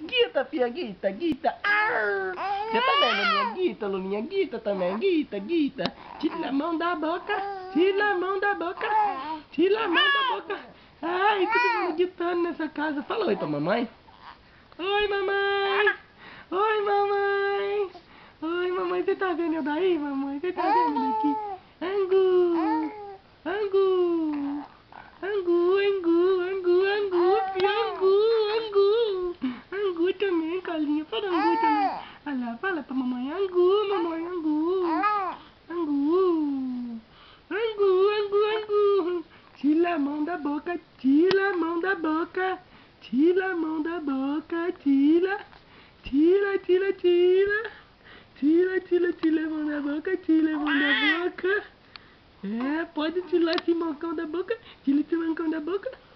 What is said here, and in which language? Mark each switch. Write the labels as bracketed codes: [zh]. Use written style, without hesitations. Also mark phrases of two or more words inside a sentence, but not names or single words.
[pt] Guita, filha, Guita, Guita. Arr. Você também, Luninha, Guita, Luninha, Guita também, Guita, Guita. Tira a mão da boca, tira a mão da boca, tira a mão da boca. Ai, todo mundo gritando nessa casa. Fala oi pra mamãe. Oi, mamãe. Oi, mamãe. Oi, mamãe, você tá vendo eu daí, mamãe? Você tá vendo daqui? Angu, angu, angu, angu, angu, angu, angu, angu também, Carlinha, fala angu também. Olha lá, fala pra mamãe, angu, mamãe, angu, angu, angu, angu, angu. Tira a mão da boca, tira a mão da boca, tira a mão da boca, tira, tira, tira, tira. Tira, tira, tira a mão da boca, tira a mão da boca. É, pode tirar esse mancão da boca. Tira esse mancão da boca.